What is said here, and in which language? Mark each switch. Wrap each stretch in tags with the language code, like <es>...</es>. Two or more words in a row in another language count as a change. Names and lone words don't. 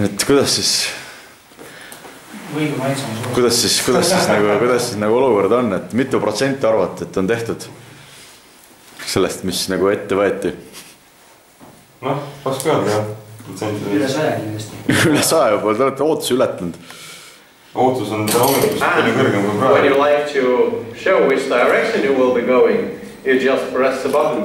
<et>kuidas siis nagu olukord on, et mitu protsenti arvate, et on tehtud sellest, mis nagu ette võeti? Noh, raske öelda jah. Üle 100 kindlasti. Üle 100 juba, te olete ootusi ületanud. Ootus on hommikust palju kõrgem kui praegu.</et> <en>When you like to show which direction you will be going, you just press the button.</en>